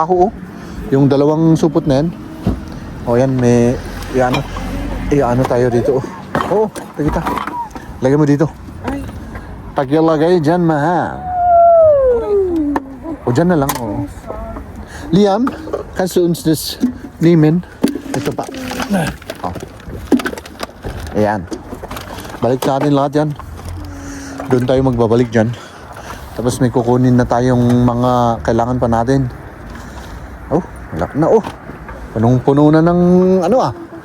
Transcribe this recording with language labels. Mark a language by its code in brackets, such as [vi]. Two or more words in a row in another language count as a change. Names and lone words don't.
[tl] Oh. Yung 2 supot na yan. O yan, may ano tayo dito. Oh, kita. Lagay mo dito. Pagilagay dyan, mahal. O dyan na lang. Oh. [de] Liam, kannst du uns das nehmen? [tl] Ito pa. Oh. Ayan. Balik natin lahat yan. Doon tayo magbabalik dyan. Tapos may kukunin na tayong mga kailangan pa natin. Oh, wala na oh. Punong-puno na ng ano ah.